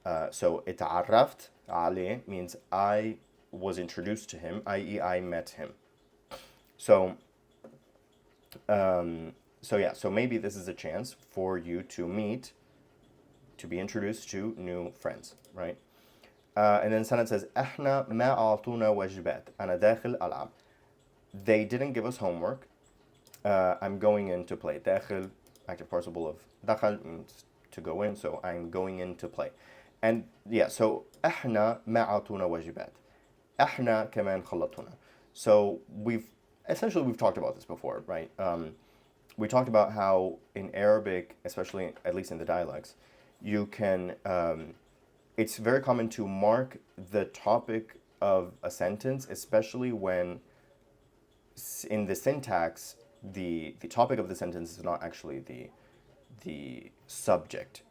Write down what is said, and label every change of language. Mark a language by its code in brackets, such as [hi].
[en] So [ar] اتعرفت عليه [en] means I was introduced to him, i.e., I met him. So maybe this is a chance for you to be introduced to new friends, right? And then Sanad says [ar] احنا ما أعطونا واجبات أنا داخل ألعب. [en] They didn't give us homework. I'm going in to play. داخل, active participle of دخل means to go in, so I'm going in to play. And so [ar] احنا ما أعطونا واجبات. احنا كمان خلطونا. [en] So we've talked about this before, right? We talked about how in Arabic, especially at least in the dialects, you can, it's very common to mark the topic of a sentence, especially when in the syntax, the topic of the sentence is not actually the subject.